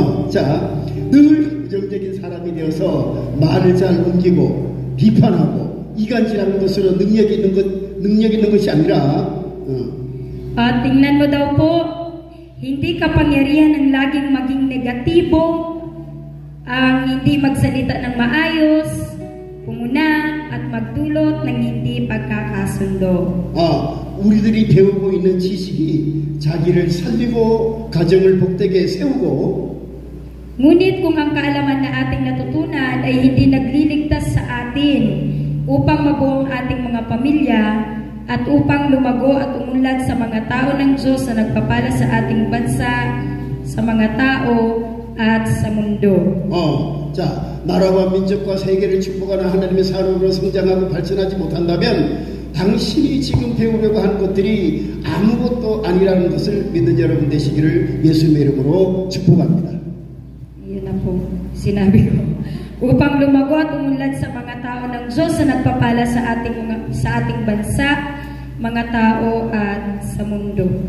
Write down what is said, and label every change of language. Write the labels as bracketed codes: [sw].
[ko] 자, 늘 부정적인 사람이 되어서 말을 잘 옮기고 비판하고 이간질하는 것으로 능력 있는 것이 아니라. [tl] Tingnan mo daw po, hindi kapangyarihan ng laging maging negatibo, ang hindi magsalita ng maayos, pumuna at magdulot ng hindi pagkakasundo. [ko] 우리들이 배우고 있는 지식이 자기를 살리고 가정을 복되게 세우고 [tl] Ngunit kung ang kaalaman na ating natutunan ay hindi nagliligtas sa atin upang mabuo ang ating mga pamilya at upang lumago at umunlad sa mga tao ng Diyos na nagpapala sa ating bansa, sa mga tao at sa mundo. [ko] 자, 나라와 민족과 세계를 축복하는 하나님의 사람으로 성장하고 발전하지 못한다면 당신이 지금 배우려고 하는 것들이 아무것도 아니라는 것을 믿는 여러분 되시기를 예수님의 이름으로 축복합니다. [tl] Yun na po, sinabi ko. Upang lumago at umunlad sa mga tao ng Diyos na nagpapala sa ating bansa, mga tao at sa mundo.